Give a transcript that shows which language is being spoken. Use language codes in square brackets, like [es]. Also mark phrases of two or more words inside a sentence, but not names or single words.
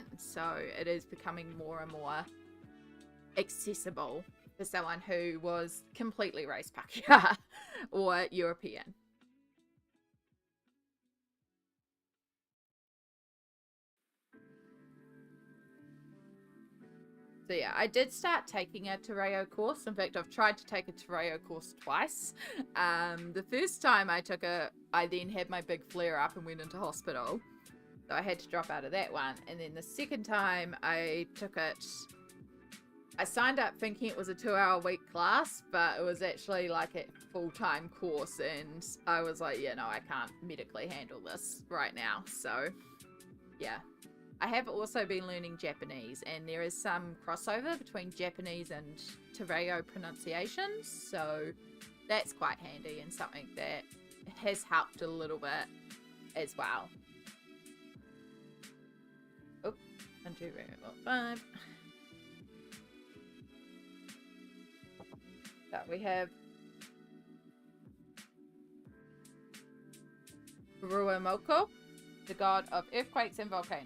[en] So it is becoming more and more accessible for someone who was completely raised Pākehā or European. So yeah, I did start taking a te reo course. In fact, I've tried to take a te reo course twice. The first time I took it, I then had my big flare up and went into hospital. So I had to drop out of that one. And then the second time I took it, I signed up thinking it was a 2-hour-a-week class, but it was actually like a full-time course. And I was like, yeah, no, I can't medically handle this right now. So yeah. I have also been learning Japanese, and there is some crossover between Japanese and te reo pronunciations, so that's quite handy and something that has helped a little bit as well. Oh, 1, 2, 3, 4, 5. So we have Ruamoko, the god of earthquakes and volcanoes.